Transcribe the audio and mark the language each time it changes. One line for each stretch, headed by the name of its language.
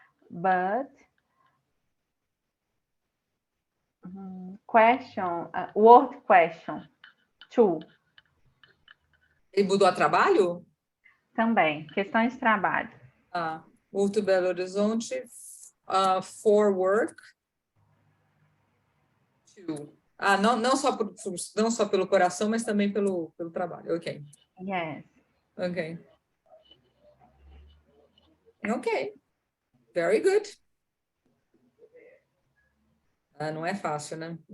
English: But question, word question. To.
Portuguese: Ele mudou a trabalho? Também, questões de trabalho.
English: Moved to Belo Horizonte for work. To.
Portuguese: Não só pelo coração, mas também pelo trabalho. Ok.
English: Yes. Ok. Ok. Very good.
Portuguese: Não é fácil, né?